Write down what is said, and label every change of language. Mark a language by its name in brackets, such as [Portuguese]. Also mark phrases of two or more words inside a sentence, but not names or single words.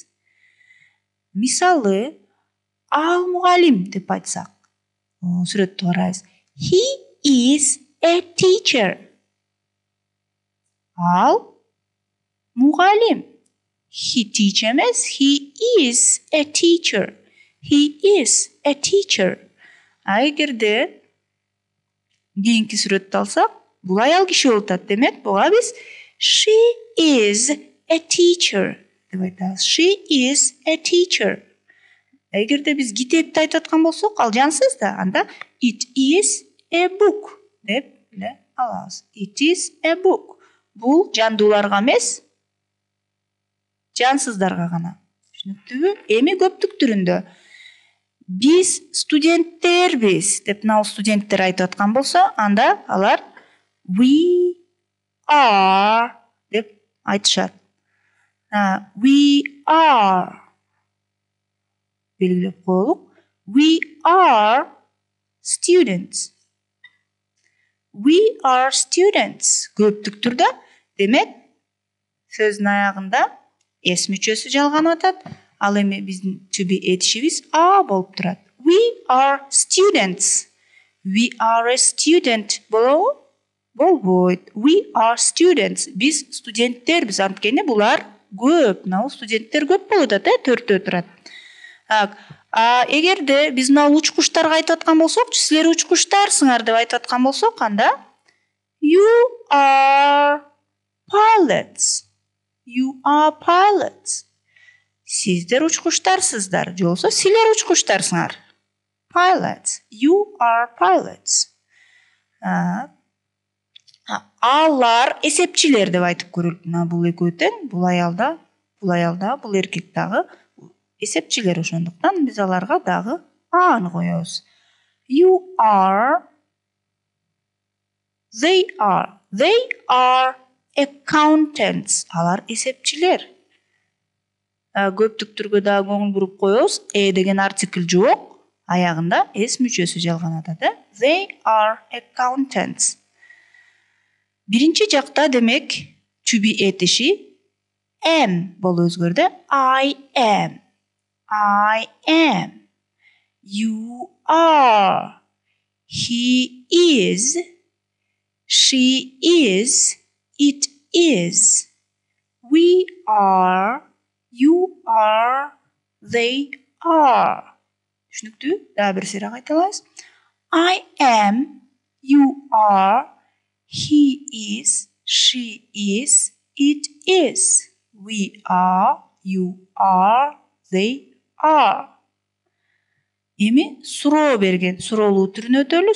[Kyrgyz] Мисалы, ал мугалим деп айтсак, сүрөттү карайбыз. [English] He is a teacher. [Kyrgyz] Ал мугалим. [English] He teach эмес, he is a teacher. He is a teacher. [Kyrgyz] Эгерде кийинки сүрөттү алсак, бул аял киши болуп атат. Демек, буга биз [English] she is a teacher [Kyrgyz] деп айтабыз. [English] She is a teacher. [Kyrgyz] Эгерде биз китепти айтып аткан болсок, ал жансыз да, анда [English] it is a book [Kyrgyz] деп эле алабыз. [English] It is a book. [Kyrgyz] Бул жандууларга эмес, жансыздарга гана. Түшүнүктүүбү? Эми көптүк түрүндө биз студенттербиз деп студенттер айтып аткан болсо, анда алар [English] we are [Kyrgyz] деп айтышат. [English] We are [Kyrgyz] белгилеп коелук. [English] We are students. We are students. [Kyrgyz] Көптүк түрдө. Демек, сөздүн аягында эс мүчөсү жалганып атат. Ал эми биздин [English] to be [Kyrgyz] этишибиз a болуп турат. [English] We are students. We are a student болобу? [Kyrgyz] Болбойт. [English] We are students. [Kyrgyz] Биз студенттербиз. Анткени булар көп. Студенттер көп болуп атат, төртөө турат. Эгерде биз учкуштарга айтып аткан болсок, силер учкуштарсыңар деп айтып аткан болсок, анда [English] you are pilots. You are pilots. [Kyrgyz] Сиздер учкуштарсыздар, же болбосо силер учкуштарсыңар. [English] Pilots. You are pilots. [Kyrgyz] Алар эсепчилер деп айтып көрөлүк. Бул экөө тең, бул аялда, бул эркек дагы эсепчилер, ошондуктан биз аларга дагы аны коебуз. [English] You are. They are. They are accountants. [Kyrgyz] Алар эсепчилер. Көптүк түргө дагы көңүл буруп коебуз. Деген артикль жок, аягында эс мүчөсү жалганат атат. [English] They are accountants. [Kyrgyz] Биринчи жакта демек [English] to be [Kyrgyz] этиши am болуп өзгөрдү. [English] I am. I am. You are. He is. She is. It is. We are. You are. They are. [Kyrgyz] Түшүнүктүү? Дагы бир сыйра кайталайбыз. [English] I am. You are. He is. She is. It is. We are. You are. They are. [Kyrgyz] Эми суроо берген суроолуу түрүнө өтөлү.